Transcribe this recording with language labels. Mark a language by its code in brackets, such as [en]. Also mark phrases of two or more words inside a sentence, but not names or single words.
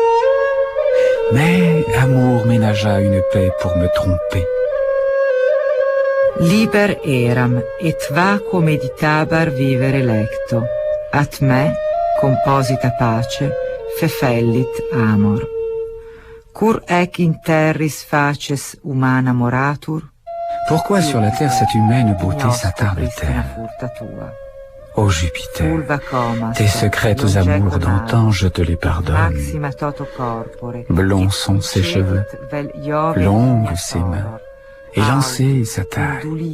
[fr] Mais amour ménagea une paix pour me tromper. [la] Liber eram, et vacuo meditabar vivere lecto. At me, composita pace, fefellit amor. Cur ec in terris faces humana moratur? [fr] Pourquoi sur la terre cette humaine beauté s'attarde-t-elle? Ô Jupiter, tes secrètes amours d'antan, je te les pardonne. Blonds sont ses cheveux, longues ses mains, élancée sa taille.